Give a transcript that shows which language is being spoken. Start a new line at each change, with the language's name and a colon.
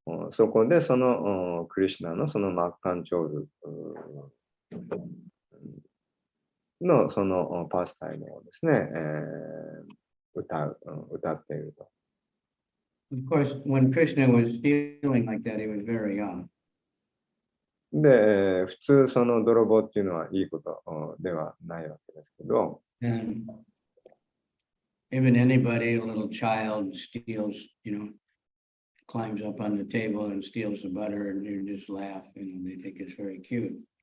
Japanese: そこでクリシュナのマッカンチョールのパスタイムをですね、歌っていると。
English: Of course, when Krishna was stealing like that, he was very young.
Japanese: で、普通泥棒っていうのはいいことではないわけですけど、
English: And even anybody, a little child steals, climbs up on the table and steals the butter and you just laugh, they think it's very cute.